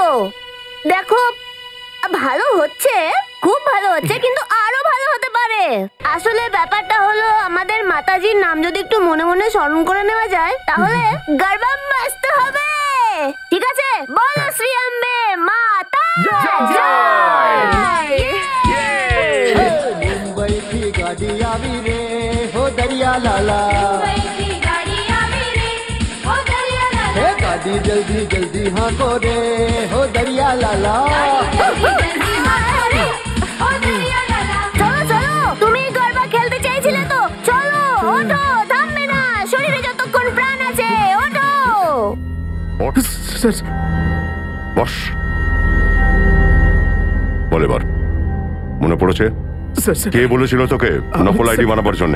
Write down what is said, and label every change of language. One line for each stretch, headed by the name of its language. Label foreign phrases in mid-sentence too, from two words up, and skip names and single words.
Bangla: দেখো, ভালো হচ্ছে, খুব ভালো হচ্ছে, কিন্তু আরো ভালো হতে পারে। আসলে ব্যাপারটা হলো, আমাদের মাতাজির নাম যদি একটু মনে মনে স্মরণ করে নেওয়া যায়, তাহলে গরবা মস্ত হবে। ঠিক আছে, বলো শ্রী আম্বে মাতা জয়।
Hindi: मुंबई की गाड़ी आवी रे हो दरिया लाला, हे गाड़ी जल्दी जल्दी हाँ को रे हो दरिया लाला।
Bangla: চলো চলো, তুমি গরবা খেলতে চাইছিলে তো, চলো ওঠো, থামবে না, শরীরে যতক্ষণ প্রাণ আছে, ওঠো। বস, বল এবার মনে পড়েছে কে বলেছিল তোকে নকল আইডি বানাবার জন্য?